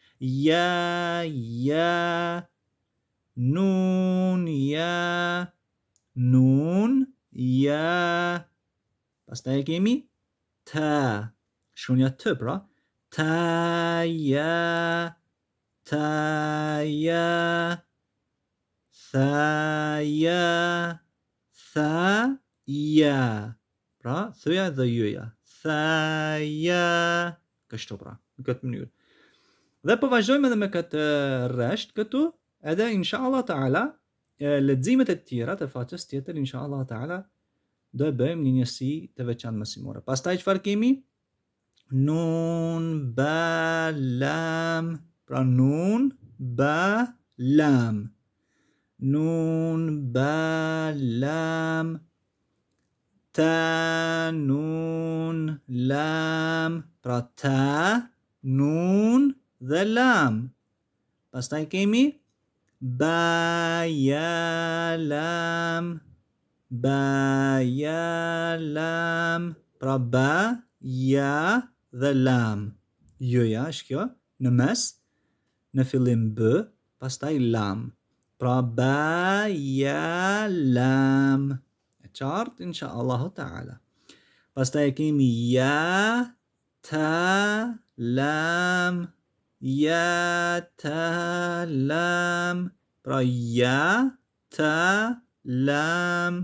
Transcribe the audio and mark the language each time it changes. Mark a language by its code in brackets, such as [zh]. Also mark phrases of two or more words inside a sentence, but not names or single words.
[sq] ja, nun, ja, pastaj kemi ta, shkronja t pra, ta, ja, tha, ja, pra thëja dhe jëja, tha, ja, kështu pra, në këtë mënyrë. Dhe po vazhdojmë edhe me këtë rresht këtu, edhe [ar] إن شاء الله تعالى [sq] leximet e tjera të faqes tjetër [ar] إن شاء الله تعالى [sq] do e bëjmë një njësi të veçantë mësimore. Pastaj çfarë kemi? Nun ba lam, pra nun ba lam, ta nun lam, pra ta nun dhe lam. Pastaj kemi ba ja lam, pra ba ja dhe lam. Jëja është kjo në mes, në fillim b, pastaj lam. Pra ba ja lam. E qartë [ar] إن شاء الله تعالى. [sq] Pastaj kemi ja ta lam, pra ja ta lam.